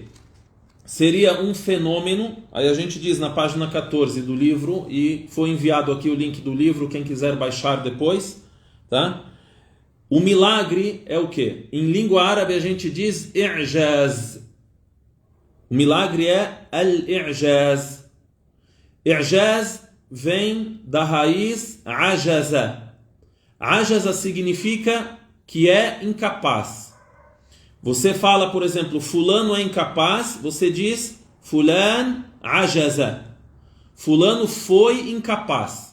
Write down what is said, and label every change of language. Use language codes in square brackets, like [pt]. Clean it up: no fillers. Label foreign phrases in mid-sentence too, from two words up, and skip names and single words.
[pt] Seria um fenômeno, aí a gente diz na página 14 do livro, e foi enviado aqui o link do livro, quem quiser baixar depois, tá? O milagre é o quê? Em língua árabe a gente diz i'jaz. O milagre é al-i'jaz. I'jaz vem da raiz ajaza. Ajaza significa que é incapaz. Você fala, por exemplo, fulano é incapaz, você diz [ar] فلان عجز. [pt] Fulano foi incapaz.